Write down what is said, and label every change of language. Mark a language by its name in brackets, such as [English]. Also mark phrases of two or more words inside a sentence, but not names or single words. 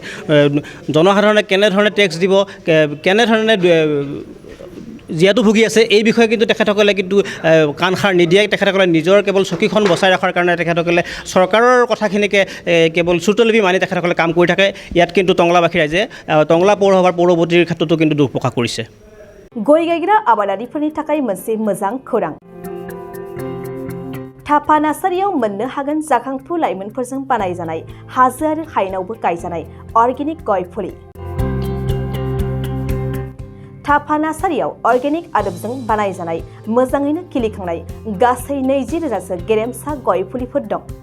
[Assamese] জনসাধাৰণে কেনেধৰণে টেক্স দিব, কেনেধৰণে জীয়াতু ভুগি আছে এই বিষয়ে কিন্তু তেখেতসকলে কিন্তু কাণসাৰ নিদিয়ে। তেখেতসকলে নিজৰ কেৱল চকীখন বচাই ৰখাৰ কাৰণে তেখেতসকলে চৰকাৰৰ কথাখিনিকে কেৱল শ্ৰুতলিপি মানি তেখেতসকলে কাম কৰি থাকে। ইয়াত কিন্তু টংলাবাসী ৰাইজে টংলা পৌৰসভাৰ পৌৰপতিৰ ক্ষেত্ৰতো কিন্তু দুখ প্ৰকাশ কৰিছে। [Bodo] गय गायग्रा आबादारिफोरनि थाखाय मोनसे मोजां खौरां। थापा नार्सारियाव मोननो हागोन जाखांफु लाइमोनफोरजों बानायजानाय हाजो आरो हायेनावबो गायजानाय अर्गेनिक गय फुलि। थापा नार्सारियाव अर्गेनिक आदबजों बानायजानाय मोजाङैनो खिलिखांनाय गासै 20,000सो गेरेमसा गय फुलिफोर दं।